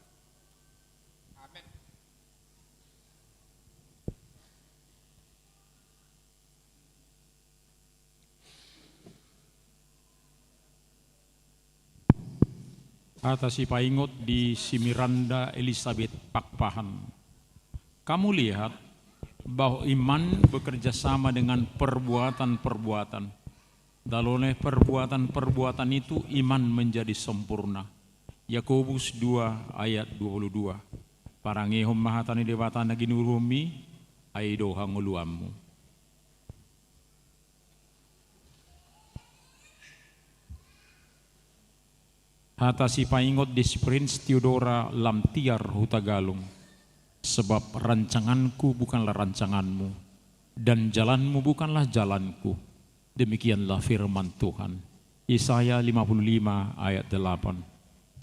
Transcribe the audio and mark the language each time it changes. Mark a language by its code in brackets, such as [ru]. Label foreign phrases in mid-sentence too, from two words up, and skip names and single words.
[id] Amin. [bbc] Hata si paingot di si Miranda Elizabeth Pakpahan. [id] Kamu lihat bahwa iman bekerja sama dengan perbuatan-perbuatan. Dan oleh perbuatan-perbuatan itu iman menjadi sempurna. Yakobus 2 ayat 22. [bbc] Parangehom mahatani debatana ginurumi, aido hanguluamu. Hata si paingot di Prince Theodora Lamtiar Hutagalung. [id] Sebab rancanganku bukanlah rancanganmu, dan jalanmu bukanlah jalanku. Demikianlah firman Tuhan. Yesaya 55 ayat 8.